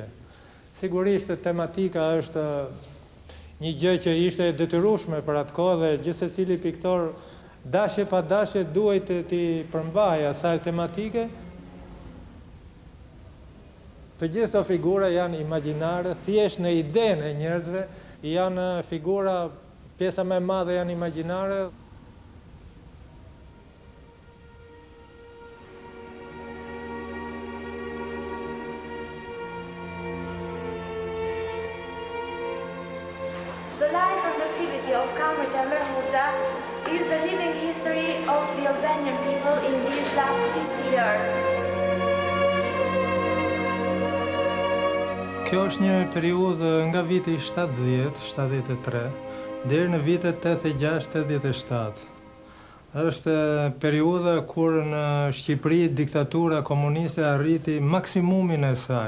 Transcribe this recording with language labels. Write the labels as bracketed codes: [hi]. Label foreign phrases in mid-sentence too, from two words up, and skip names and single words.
[sq] Sigurisht tematika është një gjë që ishte e detyrueshme për atë kohë dhe gjithë secili piktor dashje pa dashje duhet të përmbajë asaj tematike. Të gjithë këto figura janë imagjinare, thjesht në idenë e njerëzve, janë figura, pjesa më e madhe janë imagjinare. [en] The life and activity of Kamrit Enver Hoxha is the living history of the Albanian people in these last 50 years. [sq] Kjo është një periudhë nga viti 70-73 deri në vitet 86-87. Është periudha kur në Shqipëri diktatura komuniste arriti maksimumin e saj.